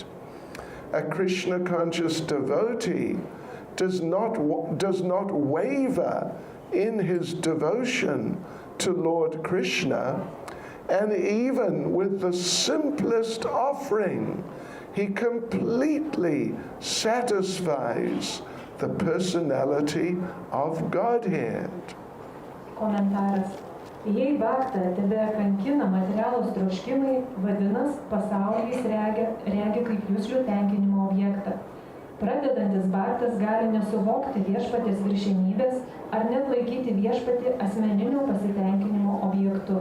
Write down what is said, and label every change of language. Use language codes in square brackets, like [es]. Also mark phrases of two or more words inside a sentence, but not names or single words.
[en] A Krishna-conscious devotee does not waver in his devotion to Lord Krishna, and even with the simplest offering, he completely satisfies the personality of Godhead. [lt] Komentaras. Jei baktą tebe kankina materialūs troškimai, vadinas, pasaulis regi kaip juslių tenkinimo objektą. Pradedantis baktas gali nesuvokti viešpatės viršenybės ar net laikyti viešpatį asmeninių pasitenkinimo objektu.